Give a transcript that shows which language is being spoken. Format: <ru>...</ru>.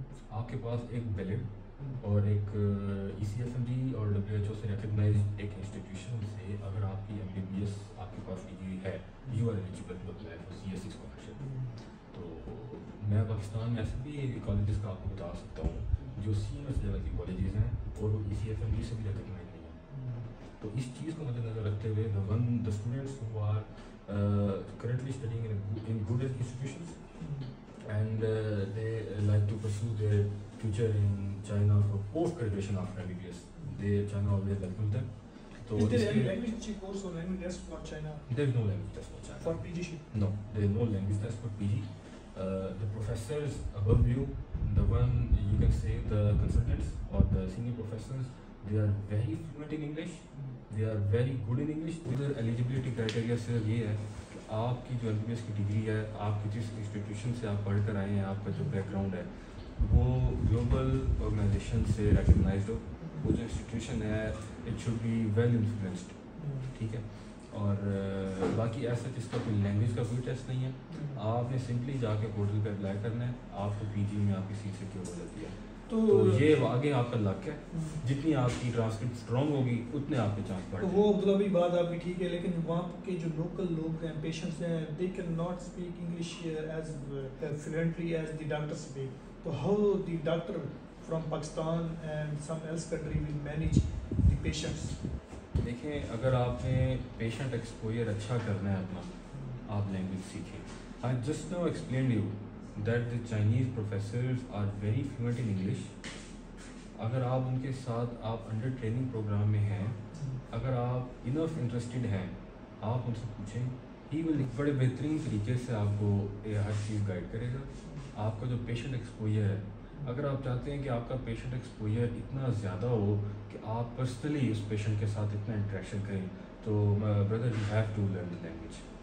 <ur>آپ کے پاس ایک ویلڈ اور ایک ECFMG اور WHO سے ریکگنائز ایک انسٹیٹیوشن سے اگر آپ کی MBBS آپ کے پاس ڈگری ہے,</ur> <en>You are eligible to apply for CSE scholarship.</en> <ur>تو میں پاکستان میں ایسے بھی کالجز کا آپ کو بتا سکتا ہوں جو سینئر لیول کی کالجز ہیں اور وہ ECFMG سے بھی ریکگنائز نہیں ہیں. تو اس چیز کو مد نظر رکھتے ہوئے</ur> <en>the students who are currently studying in good institutions and they like to pursue their future in China for post graduation after MBBS, China always welcomes them. So is there any language course or language test for China? There is no language test for China. For PGship? No, there is no language test for PG. The professors above you, the one you can say the consultants or the senior professors, they are very fluent in English. They are very good in English. Their eligibility criteria</en> <ur>صرف یہ ہے کہ آپ کی جو MBBS کی degree ہے, آپ کی جس انسٹیٹیوشن سے آپ پڑھ کر آئے ہیں, آپ کا جو بیک گراؤنڈ ہے وہ گلوبل آرگنائزیشن سے ریکگنائزڈ ہو. وہ جو انسٹیٹیوشن ہے</ur> <en>It should be well influenced.</en> <ur>ٹھیک ہے. اور باقی ایسا اس کا کوئی لینگویج کا کوئی ٹیسٹ نہیں ہے. آپ نے سمپلی جا کے پورٹل پہ اپلائی کرنا ہے, آپ کو PG میں آپ کی سیٹ سیکیور ہو جاتی ہے. تو یہ آگے آپ کا لک ہے, جتنی آپ کی ٹرانسکرپٹ اسٹرانگ ہوگی اتنے آپ کے چانس بڑھیں. تو وہ عبداللہ بھی بات آپ کی ٹھیک ہے, لیکن وہاں کے جو لوکل لوگ ہیں, پیشنٹس ہیں,</ur> <en>They can not speak English as fluently as the doctor speak. تو how the doctor from Pakistan and some else country will manage the patients.</en> <ur>دیکھیں, اگر آپ نے پیشنٹ ایکسپوئر اچھا کرنا ہے اپنا, آپ لینگویج سیکھیں.</ur> <en>I just now explained you that the Chinese professors are very fluent in English.</en> <ur>اگر آپ ان کے ساتھ آپ انڈر ٹریننگ پروگرام میں ہیں, اگر آپ انف انٹرسٹڈ ہیں, آپ ان سے پوچھیں, ہی ول بڑے بہترین طریقے سے آپ کو ہر چیز گائڈ کرے گا. آپ کا جو پیشنٹ ایکسپوئر ہے, اگر آپ چاہتے ہیں کہ آپ کا پیشنٹ ایکسپوئر اتنا زیادہ ہو کہ آپ پرسنلی اس پیشنٹ کے ساتھ اتنا انٹریکشن کریں, تو</ur> <en>Brother you have to learn the language.</en>